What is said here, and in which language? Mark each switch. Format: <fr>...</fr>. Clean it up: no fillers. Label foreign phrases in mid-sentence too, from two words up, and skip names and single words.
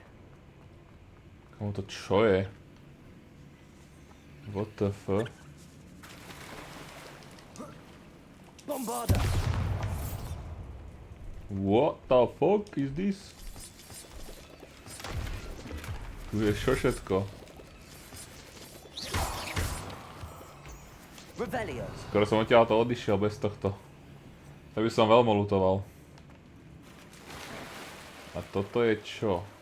<sk>Komu to čo je?</sk> <en>What the fuck? Bombarda! What the fuck is this?</en> <sk>Tu je čo všetko? Revelio. Skoro som odtiaľto odišiel bez tohto. To by som veľmi lutoval. A toto je čo?</sk>